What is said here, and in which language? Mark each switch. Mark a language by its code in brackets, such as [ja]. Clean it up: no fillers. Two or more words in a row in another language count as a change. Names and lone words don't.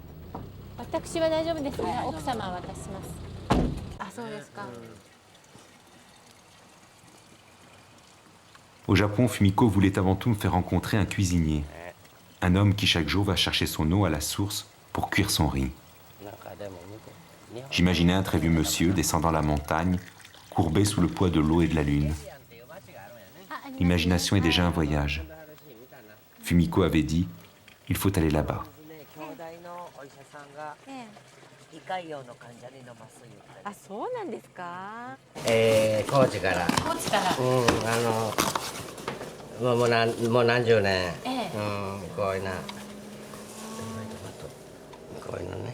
[fr] Au Japon, Fumiko voulait avant tout me faire rencontrer un cuisinier, un homme qui chaque jour va chercher son eau à la source pour cuire son riz. J'imaginais un très vieux monsieur descendant la montagne, courbé sous le poids de l'eau et de la lune. l'imagination est déjà un voyage. Fumiko avait dit, il faut aller là-bas. [ja] 胃潰瘍の患者に飲ます言うて。あ、そうなんですか。高知から。高知から。もう何十年。こういうな。こういうのね。